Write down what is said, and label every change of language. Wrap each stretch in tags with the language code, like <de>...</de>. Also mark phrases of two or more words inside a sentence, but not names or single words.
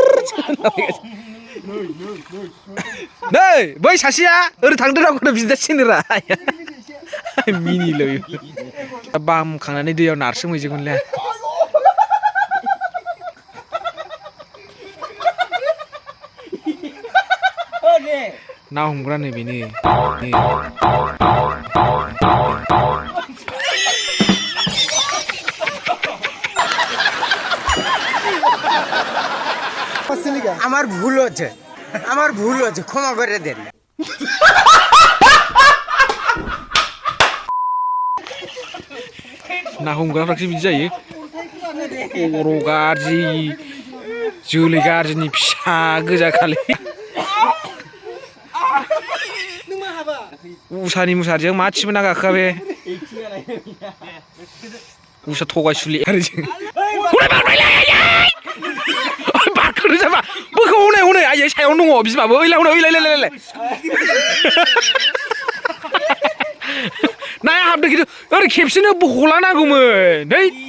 <brx>नै बै सासेया ओरै थांदों रावखौनो बिदा सिनोरा मिनिलै बामखांनानै दैयाव नारसोमहैजोबगोनलै ना हमग्रा नै बेनो</brx> <bn>আমার ভুল হচ্ছে ক্ষমা করে দেন</bn> <brx>ना हमग्राफ्रासो बिदि जायो खर' गाज्रि जोलै गाज्रिनि फिसा गोजा खालि उसानि मुसारिजों माथिबो ना गाखोआ बे उसा थगायसुलि आरो जों बारखोनो जाबा बोखौ हनै आयै सायावनो दङ बिमाबो ओइलाय नाया हाबदों खिन्थु ओरै खेबसेनो बख'लानांगौमोन नै</brx>